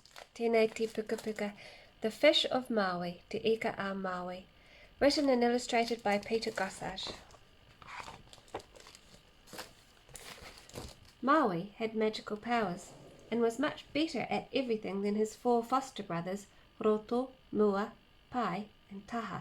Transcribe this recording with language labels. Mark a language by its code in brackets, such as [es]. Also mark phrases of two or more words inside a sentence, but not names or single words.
[mi] Tēnei te puka puka, [en] The Fish of Maui, Te Ika a Maui. Written and illustrated by Peter Gossage. Maui had magical powers, and was much better at everything than his 4 foster brothers, Roto, Mua, Pai, and Taha.